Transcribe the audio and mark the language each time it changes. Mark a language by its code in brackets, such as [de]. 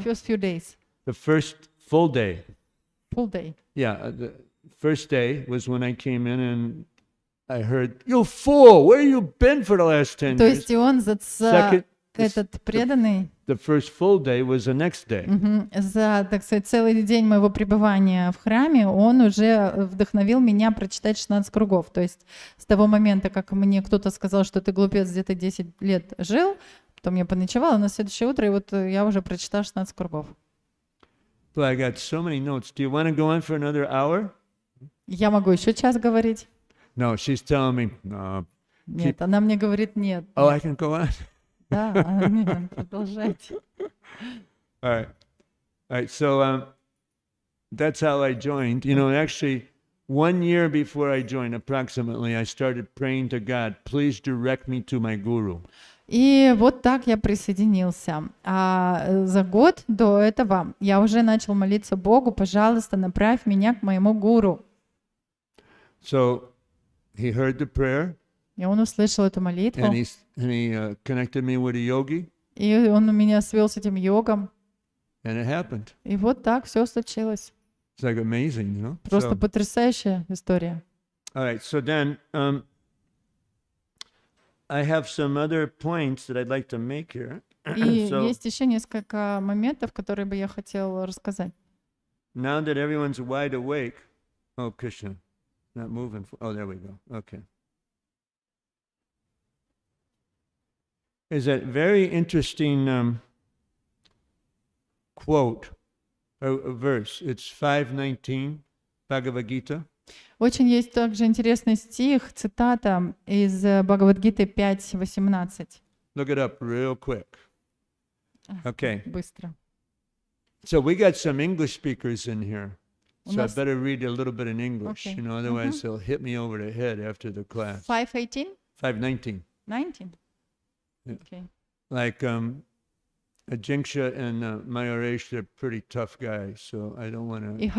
[en] First few days. The first full day. Full day. Yeah, the first day was when I came in and I heard, "You fool! Where you been for the last 10 [ru] То [en] years?" [ru] есть он этот преданный, [en] The first full day was the next day. [ru] за, так сказать, целый день моего пребывания в храме, он уже вдохновил меня прочитать 16 кругов. То есть с того момента, как мне кто-то сказал, что ты глупец, где ты 10 лет жил, потом я поночевала, на следующее утро, и вот я уже прочитала 16 кругов. [en] But I got so many notes. Do you want to go on for another hour? [ru] Я могу еще час говорить? [en] No, she's telling me, no. [ru] Нет, она мне говорит нет. [en] Oh, I can go on? [ru] Да, нет, продолжайте. [en] All right. So that's how I joined. Actually, 1 year before I joined, approximately, I started praying to God, please direct me to my guru. [ru] И вот так я присоединился. А за год до этого я уже начал молиться Богу, пожалуйста, направь меня к моему гуру. [en] So he heard the prayer, [ru] И он услышал эту молитву, [en] and he connected me with a yogi, [ru] и он меня свел с этим йогом. [en] and it happened. [ru] И вот так все случилось. [en] It's like amazing, you know? [ru] Просто [en] So, [ru] потрясающая история. [en] all right, so then I have some other points that I'd like to make here. [ru] И [en] So [ru] есть еще несколько моментов, которые бы я хотела рассказать. [en] now that everyone's wide awake, oh, Krishna, not moving. Oh, there we go. Okay. Is that very interesting quote, a verse. It's 5:19, Bhagavad Gita. [ru] Очень есть также интересный стих, цитата из Бхагавад-гиты 5:18. [en] Look it up real quick. Okay. [ru] Быстро. [en] So we got some English speakers in here. [ru] У [en] So I [ru] нас [en] better read a little bit in English, Okay. Otherwise they'll hit me over the head after the class. 5:18? 5:19. 19? Yeah. Okay. Like Ajinkya and Mayaresh, they're pretty tough guys, so I don't want to.